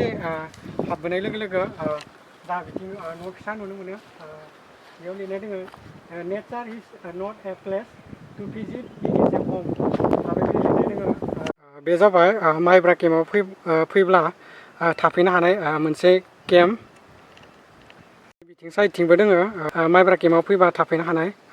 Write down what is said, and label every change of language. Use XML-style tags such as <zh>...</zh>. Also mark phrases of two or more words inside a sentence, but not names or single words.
<brx>हाबबोनाय लोगो लोगो दा बिथिं न' फिसा नुनो मोनो बेयाव लिरनाय दोङो</brx> <en>nature is not a place to visit it is a home</en> <brx>बेबायदि लिरनाय दोङो बे जाबाय माइब्रा केम्पआव फैब्ला थाफैनो हानाय मोनसे केम्प बिथिं साइडथिंबो दोङो माइब्रा केम्पआव फैबा थाफैनो हानाय</brx>